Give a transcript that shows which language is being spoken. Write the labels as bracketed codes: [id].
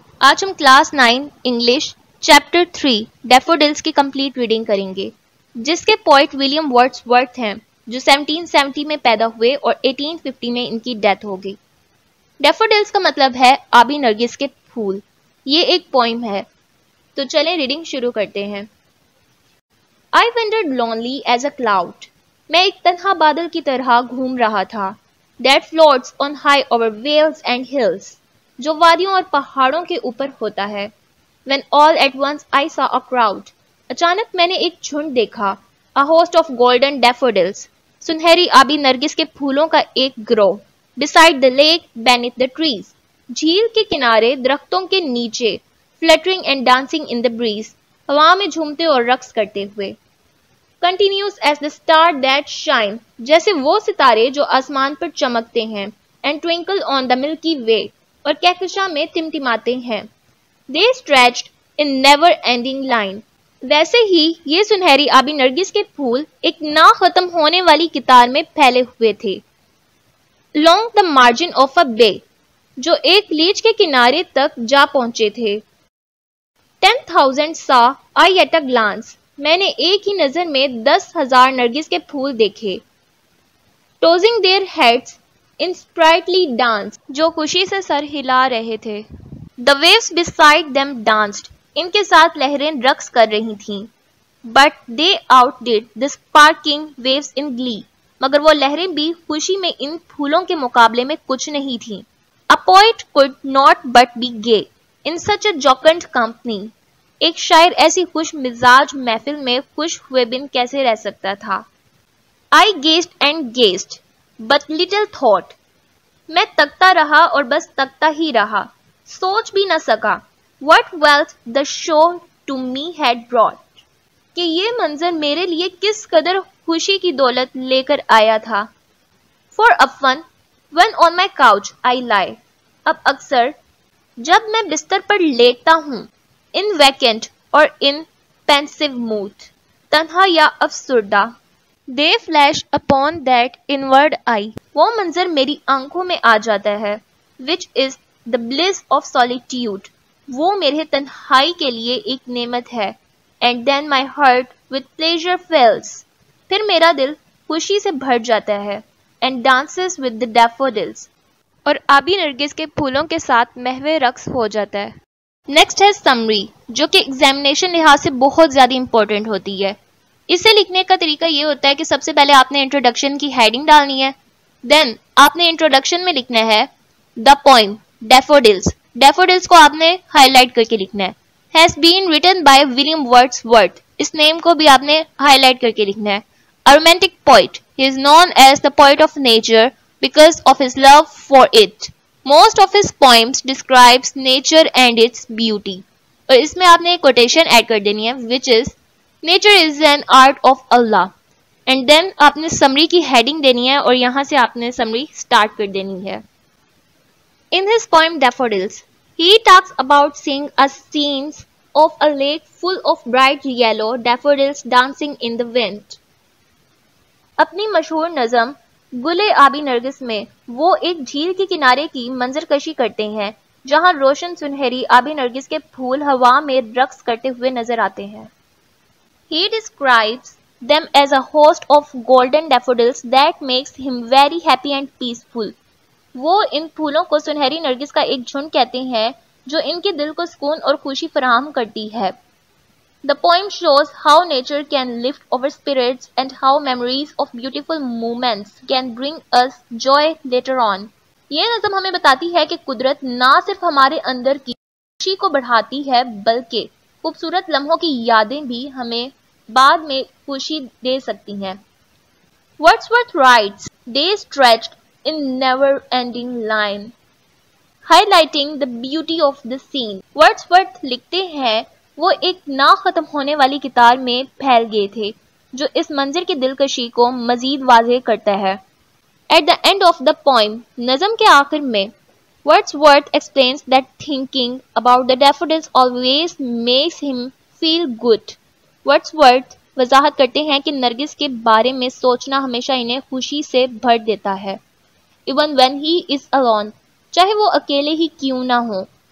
[ur] آج ہم class 9 English chapter 3 ڈیفوڈلز کی کمپلیٹ ریڈنگ کریں گے، جس کے پوئٹ ولیم ورڈز ورتھ ہیں، جو 1770 میں پیدا ہوئے اور 1850 میں ان کی ڈیتھ ہو گئی. ڈیفوڈلز کا مطلب ہے آبی نرگس کے پھول. یہ ایک پوئم ہے. تو چلیں ریڈنگ شروع کرتے ہیں. [en] I wandered lonely as a cloud. [ur] میں ایک تنہا بادل کی طرح گھوم رہا تھا. [en] That floats on high over vales and hills. [ur] جو وادیوں اور پہاڑوں کے اوپر ہوتا ہے. [en] When all at once I saw a crowd. [ur] اچانک میں نے ایک جھنڈ دیکھا. [en] A host of golden daffodils. [ur] سنہری آبی نرگس کے پھولوں کا ایک گروہ. [en] Beside the lake, beneath the trees. [ur] جھیل کے کنارے درختوں کے نیچے. [en] Fluttering and dancing in the breeze. [ur] ہوا میں جھومتے اور رقص کرتے ہوئے. [en] Continues as the star that shine. [ur] جیسے وہ ستارے جو آسمان پر چمکتے ہیں. [en] And twinkle on the milky way. [ur] اور کہکشاں میں ٹمٹماتے ہیں. [en] They stretched in never ending line. [ur] ویسے ہی یہ سنہری آبی نرگس کے پھول ایک نہ ختم ہونے والی قطار میں پھیلے ہوئے تھے. [en] Along the margin of a bay. [ur] جو ایک لیچ کے کنارے تک جا پہنچے تھے. [en] 10,000 saw I at a glance. [ur] میں نے ایک ہی نظر میں 10,000 نرگس کے پھول دیکھے. [en] Tossing their heads in sprightly dance. [ur] جو خوشی سے سر ہلا رہے تھے. [en] The waves beside them danced. [ur] ان کے ساتھ لہریں رقص کر رہی تھیں. [en] But they outdid the sparkling waves in glee. [ur] مگر وہ لہریں بھی خوشی میں ان پھولوں کے مقابلے میں کچھ نہیں تھیں. [en] A poet could not but be gay in such a jocund company. [ur] ایک شاعر ایسی خوش مزاج محفل میں خوش ہوئے بن کیسے رہ سکتا تھا. [en] I gazed and gazed, but little thought. [ur] میں تکتا رہا اور بس تکتا ہی رہا. سوچ بھی نہ سکا. [en] What wealth the show to me had brought. [ur] کہ یہ منظر میرے لیے کس قدر خوشی کی دولت لے کر آیا تھا. [en] For often, when on my couch I lie. [ur] اب اکثر جب میں بستر پر لیٹتا ہوں. [en] In vacant or in pensive mood. [ur] تنہا یا افسردہ. [en] They flash upon that inward eye. [ur] وہ منظر میری آنکھوں میں آ جاتا ہے. [en] Which is the bliss of solitude. [ur] وہ میرے تنہائی کے لیے ایک نعمت ہے. [en] And then my heart with pleasure fills. [ur] پھر میرا دل خوشی سے بھر جاتا ہے. [en] And dances with the daffodils. [ur] اور آبی نرگس کے پھولوں کے ساتھ محو رقص ہو جاتا ہے. نیکسٹ ہے سمری، جو کہ ایگزامینیشن لحاظ سے بہت زیادہ امپورٹنٹ ہوتی ہے. اسے لکھنے کا طریقہ یہ ہوتا ہے کہ سب سے پہلے آپ نے انٹروڈکشن کی ہیڈنگ ڈالنی ہے. دین آپ نے انٹروڈکشن میں لکھنا ہے [en] The poem daffodils. [ur] ڈیفوڈلز کو آپ نے ہائی لائٹ کر کے لکھنا ہے. [en] has been written by [ur] William words worth. اس نیم کو بھی آپ نے ہائی لائٹ کر کے لکھنا ہے. [en] A romantic poet. He is known as the poet of nature because of his love for it. Most of his poems describes nature and its beauty. [ur] اور اس میں آپ نے ایک کوٹیشن ایڈ کر دینی ہے [en] which is nature is an art of Allah. And then [ur] آپ نے سمری کی ہیڈنگ دینی ہے اور یہاں سے آپ نے سمری سٹارٹ کر دینی ہے. [en] In his poem Daffodils, he talks about seeing a scenes of a lake full of bright yellow daffodils dancing in the wind. [ur] اپنی مشہور نظم گلے آبی نرگس میں وہ ایک جھیل کے کنارے کی منظر کشی کرتے ہیں جہاں روشن سنہری آبی نرگس کے پھول ہوا میں رقص کرتے ہوئے نظر آتے ہیں. [en] He describes them as a host of golden daffodils that makes him very happy and peaceful. [ur] وہ ان پھولوں کو سنہری نرگس کا ایک جھنڈ کہتے ہیں جو ان کے دل کو سکون اور خوشی فراہم کرتی ہے. [en] The poem shows how nature can lift our spirits and how memories of beautiful moments can bring us joy later on. [ur] یہ نظم ہمیں بتاتی ہے کہ قدرت نہ صرف ہمارے اندر کی خوشی کو بڑھاتی ہے بلکہ خوبصورت لمحوں کی یادیں بھی ہمیں بعد میں خوشی دے سکتی ہیں. [en] Wordsworth writes, they stretched in never-ending line, highlighting the beauty of the scene. [ur] Wordsworth لکھتے ہیں وہ ایک نہ ختم ہونے والی قطار میں پھیل گئے تھے جو اس منظر کی دلکشی کو مزید واضح کرتا ہے. [en] At the end of the poem, [ur] نظم کے آخر میں [en] Wordsworth explains that thinking about the daffodils always makes him feel good. [ur] Wordsworth وضاحت کرتے ہیں کہ نرگس کے بارے میں سوچنا ہمیشہ انہیں خوشی سے بھر دیتا ہے. [en] Even when he is alone, [ur] چاہے وہ اکیلے ہی کیوں نہ ہوں.